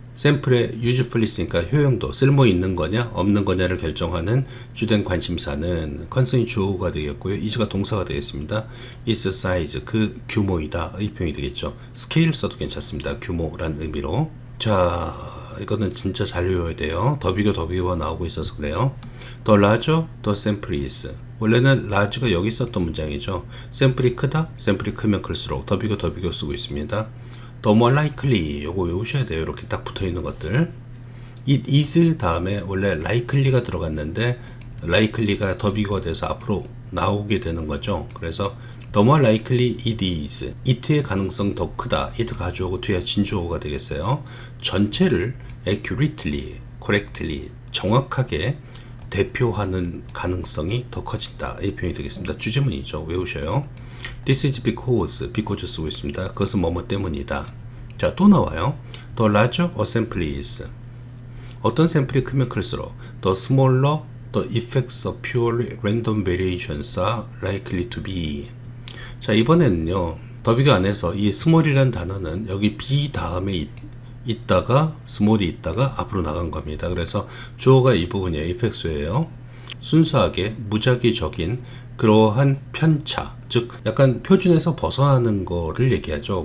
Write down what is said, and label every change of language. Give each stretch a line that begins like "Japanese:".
Korean: 샘플의 usefulness니까 효용도, 쓸모 있는 거냐 없는 거냐를 결정하는 주된 관심사는 컨스트레인 주어가 되겠고요. is가 동사가 되겠습니다. is size, 그 규모이다 의 표현이 되겠죠. scale 써도 괜찮습니다. 규모란 의미로. 자, 이거는 진짜 잘 외워야 돼요. 더 비교가 나오고 있어서 그래요.
English: The larger the sample is.
Korean: 원래는 large가 여기 있었던 문장이죠. 샘플이 크다, 샘플이 크면 클수록 더 비교 쓰고 있습니다.
English: The more likely,
Korean: 요거 외우셔야 돼요. 이렇게 딱 붙어 있는 것들. It is 다음에 원래 likely가 들어갔는데 likely가 더 비교가 돼서 앞으로 나오게 되는 거죠. 그래서
English: the more likely it is.
Korean: it의 가능성 더 크다. it 가주어고 뒤에 진주어가 되겠어요. 전체를 accurately, correctly, 정확하게 대표하는 가능성이 더 커진다. 이 표현이 되겠습니다. 주제문이죠. 외우셔요.
English: This is because
Korean: 쓰고 있습니다. 그것은 뭐뭐 때문이다. 자, 또 나와요.
English: The larger a sample is.
Korean: 어떤 샘플이 크면 클수록
English: the smaller the effects of purely random variations are likely to be.
Korean: 자, 이번에는요. 더비교 안에서 이 small이라는 단어는 여기 be 다음에 있다가 small이 있다가 앞으로 나간 겁니다. 그래서 주어가 이 부분이에요. effects예요. 순수하게 무작위적인 그러한 편차, 즉 약간 표준에서 벗어나는 거를 얘기하죠.